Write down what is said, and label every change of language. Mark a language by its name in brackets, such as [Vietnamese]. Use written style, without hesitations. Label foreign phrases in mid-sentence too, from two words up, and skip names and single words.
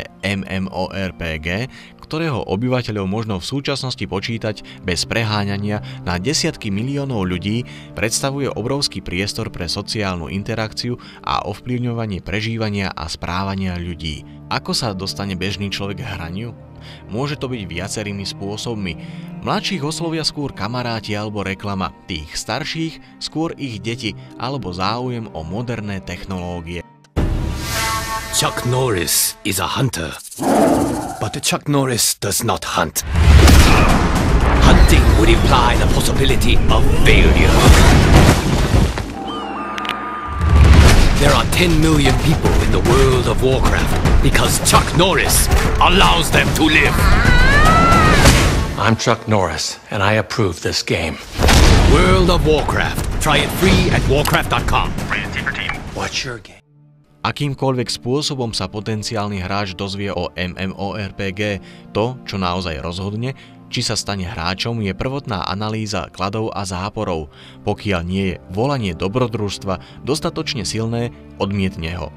[Slovak] MMORPG, ktorého obyvateľov možno v súčasnosti počítať bez preháňania na desiatky miliónov ľudí, predstavuje obrovský priestor pre sociálnu interakciu a ovplyvňovanie prežívania a správania ľudí. Ako sa dostane bežný človek k hraniu? Môže to byť viacerými spôsobmi. Mladších oslovia skôr kamaráti alebo reklama, tých starších skôr ich deti alebo záujem o moderné technológie. [English] Chuck Norris is a hunter, but Chuck Norris does not hunt. Hunting would imply the possibility of failure. There are 10 million people in the world of Warcraft because Chuck Norris allows them to live. I'm Chuck Norris, and I approve this game. World of Warcraft. Try it free at warcraft.com. What's your game? [Slovak] Akýmkoľvek spôsobom sa potenciálny hráč dozvie o MMORPG, to, čo naozaj rozhodne, či sa stane hráčom, je prvotná analýza kladov a záporov. Pokiaľ nie je volanie dobrodružstva dostatočne silné, odmietne ho.